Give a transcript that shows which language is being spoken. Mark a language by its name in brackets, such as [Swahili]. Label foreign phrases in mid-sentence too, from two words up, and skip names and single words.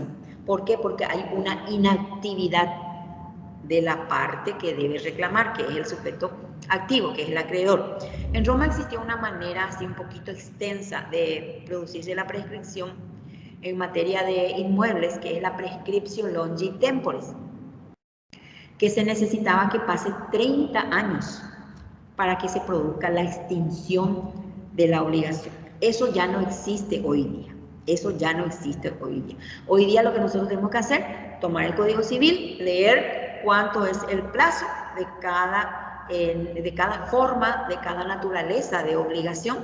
[Spanish] ¿Por qué? Porque hay una inactividad de la parte que debe reclamar, que es el sujeto activo, que es el acreedor. En Roma existía una manera así un poquito extensa de producirse la prescripción en materia de inmuebles, que es la [Latin] prescriptio longi temporis, [Spanish] que se necesitaba que pase 30 años para que se produzca la extinción de la obligación. Eso ya no existe hoy día. Eso ya no existe hoy día. Hoy día lo que nosotros tenemos que hacer, tomar el Código Civil, leer cuánto es el plazo de cada forma, de cada naturaleza de obligación.